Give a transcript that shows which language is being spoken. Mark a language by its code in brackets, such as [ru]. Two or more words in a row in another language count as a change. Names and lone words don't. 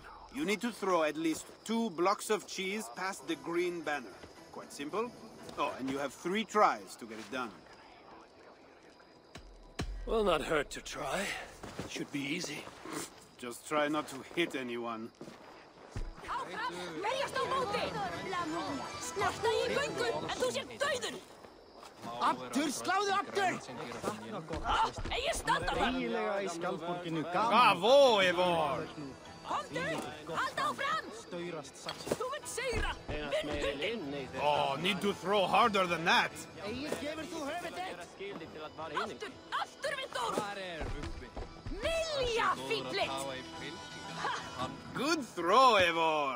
[en] You need to throw at least 2 blocks of cheese past the green banner. Quite simple. Oh, and you have 3 tries to get it done. Will not hurt to try. Should be easy. Just try not to hit anyone. [is] Aftur, sláðu aftur! Eiginlega í skjaldborginu [en] Bravo, Eivor! Oh, need to throw harder than that. Good throw, Eivor.